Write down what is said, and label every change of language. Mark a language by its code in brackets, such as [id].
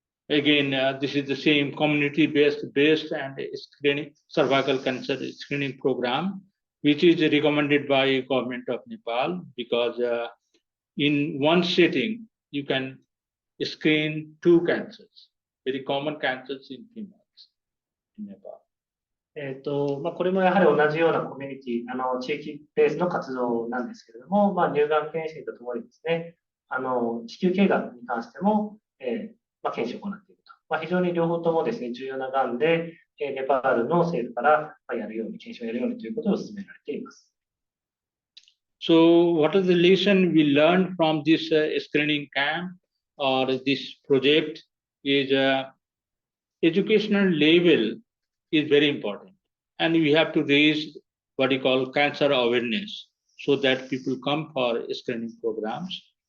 [en] Again, this is the same community-based breast and cervical cancer screening program, which is recommended by government of Nepal, because in one setting you can screen two cancers, very common cancers in females in Nepal. [ja] これもやはり同じようなコミュニティ、地域ベースの活動なんですけれども、乳がん検診とともにですね、子宮頸がんに関しても、検診を行っていると。非常に両方ともですね、重要ながんで、ネパールの政府からやるように、検診をやるようにということを進められています。 [en] So, what is the lesson we learned from this screening camp or this project is educational level is very important, and we have to raise what you call cancer awareness so that people come for screening programs.